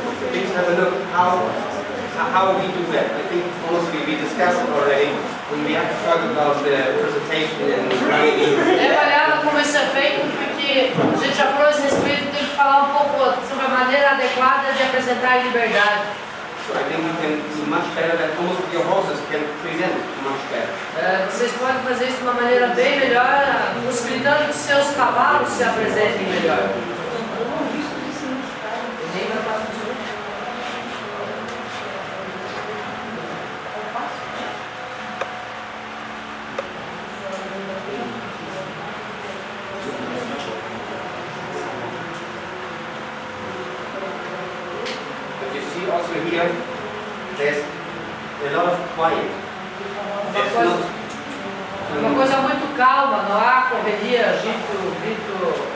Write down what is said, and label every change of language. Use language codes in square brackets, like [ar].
[en] Please have a look how we do that. I think honestly we discussed it already when we have to talk about the presentation and writing. [pt] Dê uma olhada como isso é feito, porque a gente já falou a esse respeito, tem que falar um pouco sobre a maneira adequada de apresentar em liberdade. [en] So I think we can do much better that almost your horses can present much better. [pt] Vocês podem fazer isso de uma maneira bem melhor, possibilitando que seus cavalos se apresentem melhor. [en] But you see also here, there's a lot of quiet. There's not. [pt] Uma coisa muito calma, não há correria, grito.